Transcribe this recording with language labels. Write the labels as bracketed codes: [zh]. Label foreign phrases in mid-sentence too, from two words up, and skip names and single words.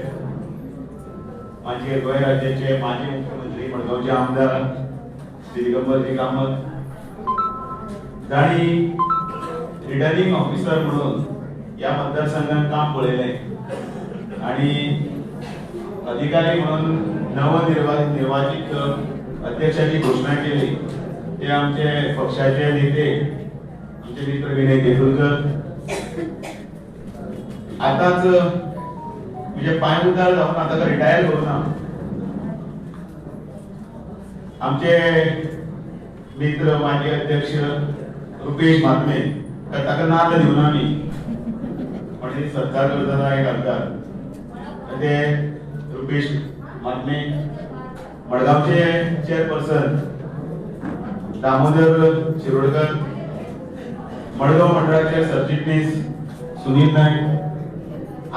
[kok] माजी गोंय राज्याचे माजी मुख्यमंत्री मडगावचे आमदार श्री दिगंबरजी कामत जाणी [en] returning officer [kok] म्हणून या मतदारसंघात काम पळयलें आणि अधिकारी म्हणून नवनिर्वाचित अध्यक्षाची घोषणा केली. ते आमचे पक्षाचे नेते आमचे मित्र विनय देगलूरकर आताच म्हणजे पायउतार जाऊन आता रिटायर करू ना. आमचे मित्र माजी अध्यक्ष रुपेश मातमे ताका नाद दिवन आमी म्हणजे सरकार करता एक आमदार ते रुपेश मातमे. मडगावचे चेअरपर्सन दामोदर शिरोडकर, मडगाव मंडळाचे सरचिटणीस सुनील नाईक,